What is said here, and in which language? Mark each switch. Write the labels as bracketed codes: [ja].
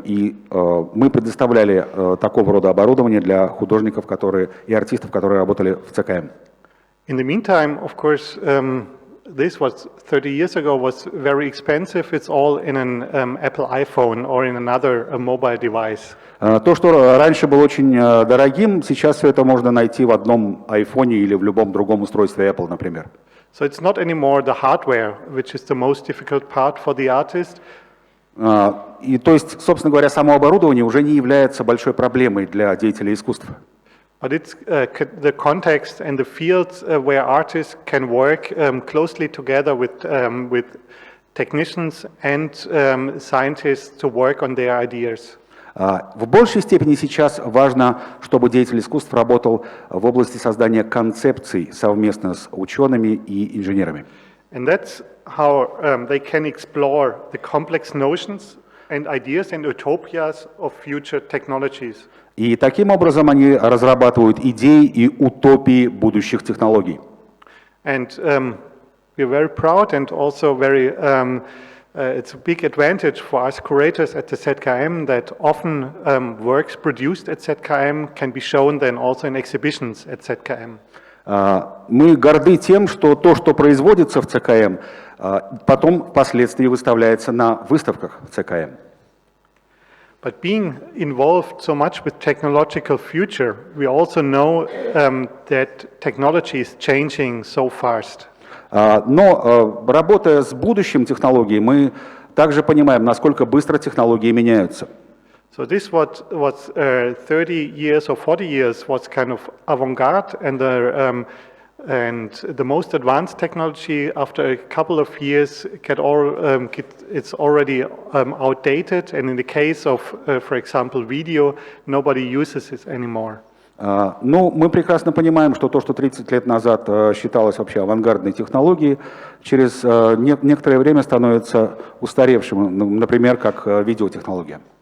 [ru] И мы предоставляли такого рода оборудование для художников и артистов, которые работали в ЦКМ. [en] In the meantime, of course, this was 30 years ago was very expensive. It's all in an Apple iPhone or in another mobile device. [ru] То, что раньше было очень дорогим, сейчас все это можно найти в одном айфоне или в любом другом устройстве Apple, например. [en] So it's not anymore the hardware, which is the most difficult part for the artist. [ru] И то есть, собственно говоря, само оборудование уже не является большой проблемой для деятелей искусства. [en] But it's the context and the fields where artists can work closely together with technicians and scientists to work on their ideas. [ru] В большей степени сейчас важно, чтобы деятель искусств работал в области создания концепций совместно с учеными и инженерами. [en] And that's how they can explore the complex notions and ideas and utopias of future technologies. [ru] И таким образом они разрабатывают идеи и утопии будущих технологий. [en] And we're very proud and also very it's a big advantage for us curators at the ZKM that often works produced at ZKM can be shown then also in exhibitions at ZKM. [ru] Мы горды тем, что то, что производится в ЦКМ, потом впоследствии выставляется на выставках в ЦКМ. [en] But being involved so much with technological future, we also know that technology is changing so fast. [ru] Но работая с будущим технологий, мы также понимаем, насколько быстро технологии меняются. [en] So this what was 30 years or 40 years was kind of avant-garde, and the most advanced technology after a couple of years it's already outdated, and in the case of, for example, video, nobody uses it anymore. [ru] Ну, мы прекрасно понимаем, что то, что 30 лет назад считалось вообще авангардной технологией, через некоторое время становится устаревшим, например, как видеотехнология.